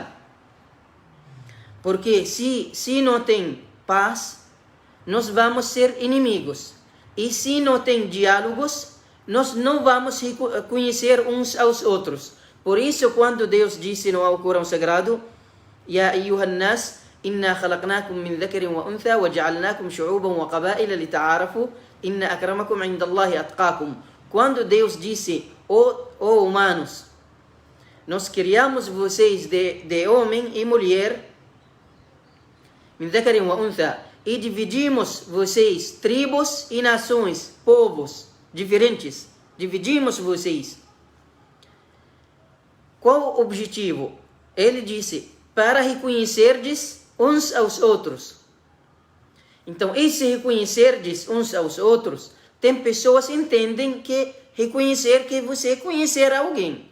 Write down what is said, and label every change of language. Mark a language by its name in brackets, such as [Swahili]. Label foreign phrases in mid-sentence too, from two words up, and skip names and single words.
[Portuguese] Porque se não tem paz, nós vamos ser inimigos. E se não tem diálogos, nós não vamos conhecer uns aos outros. Por isso, quando Deus disse no Alcorão Sagrado, [Arabic] يا أيها الناس إنا خلقناكم من ذكر وأنثى وجعلناكم شعوبا وقبائل لتعارفوا إن أكرمكم عند الله أتقاكم. [Portuguese] Quando Deus disse, ó humanos, nós criamos vocês de homem e mulher, [Arabic] من ذكر وأنثى, [Portuguese] e dividimos vocês tribos e nações, povos diferentes. Dividimos vocês. Qual o objetivo? Ele disse, para reconhecerdes uns aos outros. Então, esse reconhecerdes uns aos outros, tem pessoas que entendem que reconhecer que você conhecer alguém.